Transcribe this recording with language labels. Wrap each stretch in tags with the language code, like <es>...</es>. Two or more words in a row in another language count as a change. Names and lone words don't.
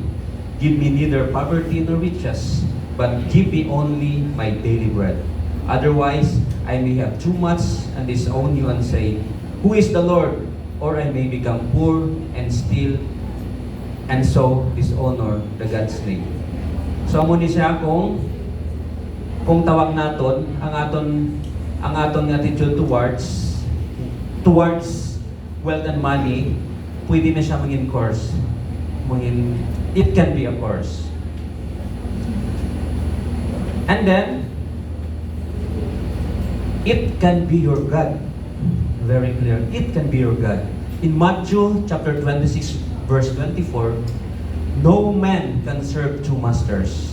<en>Give me neither poverty nor riches, but give me only my daily bread. Otherwise, I may have too much and disown you and say, who is the Lord? Or I may become poor and steal and so dishonor the God's name.</en> <hil>So amo ni siya kung tawag naton ang aton</hil> <en>attitude towards wealth and money,</en> <hil>pwede na siya maging curse.</hil> <en>It can be a curse. And then it can be your God. Very clear. It can be your God. In Matthew chapter 26 verse 24, no man can serve two masters.</en>